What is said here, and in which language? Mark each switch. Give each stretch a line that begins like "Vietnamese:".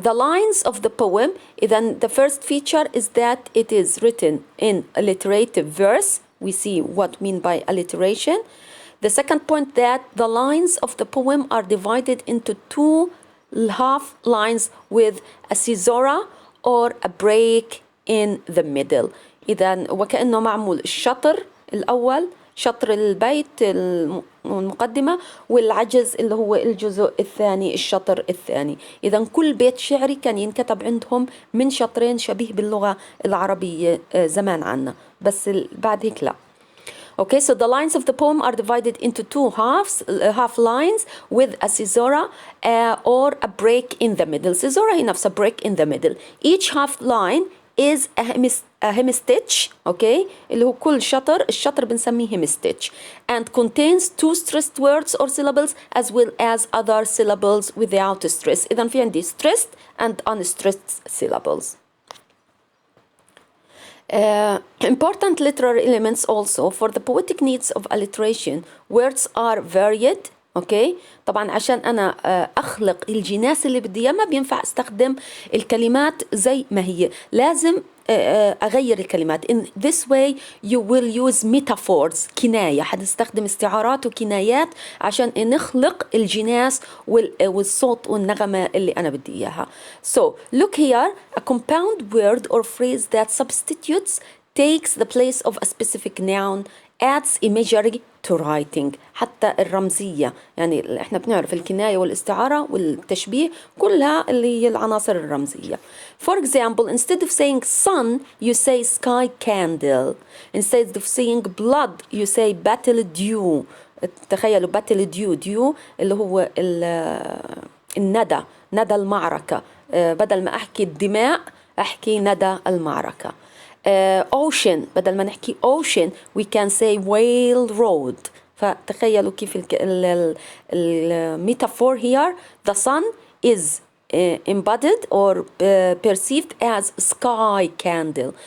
English: The lines of the poem, then the first feature is that it is written in alliterative verse. We see what mean by alliteration. The second point, that the lines of the poem are divided into two half lines with a caesura or a break in the middle.
Arabic: إذا وكأنه معمول الشطر الأول، شطر البيت المقدمة، والعجز اللي هو الجزء الثاني، الشطر الثاني. إذا كل بيت شعري كان ينكتب عندهم من شطرين، شبيه باللغة العربية زمان عنا، بس بعد هيك لا.
English: Okay, so the lines of the poem are divided into two half lines with a caesura or a break in the middle. Caesura
Arabic: هي نفسها
English: break in the middle. Each half line is a hemistich, okay,
Arabic: اللي هو كل شطر، الشطر بنسميه
English: hemistich, and contains two stressed words or syllables as well as other syllables without stress.
Arabic: إذا في عندي
English: stressed and unstressed syllables. Important literary elements also for the poetic needs of alliteration. Words are varied.
Arabic: اوكي طبعا عشان انا اخلق الجناس اللي بدي اياه ما بينفع استخدم الكلمات زي ما هي، لازم اغير الكلمات.
English: in this way you will use metaphors،
Arabic: كناية، حنستخدم استعارات وكنايات عشان نخلق الجناس والصوت والنغمة اللي انا بدي اياها.
English: So look here, a compound word or phrase that substitutes, takes the place of a specific noun, adds imagery to writing.
Arabic: حتى الرمزية، يعني احنا بنعرف الكناية والاستعارة والتشبيه كلها اللي هي العناصر الرمزية.
English: For example, instead of saying sun you say sky candle. Instead of saying blood you say battle dew.
Arabic: تخيلوا
English: battle dew
Arabic: اللي هو الندى، ندى المعركة. بدل ما أحكي الدماء أحكي ندى المعركة.
English: ocean
Arabic: بدل ما نحكي
English: ocean we can say whale road.
Arabic: فتخيلوا كيف الميتافور
English: here. The sun is embodied or perceived as sky candle.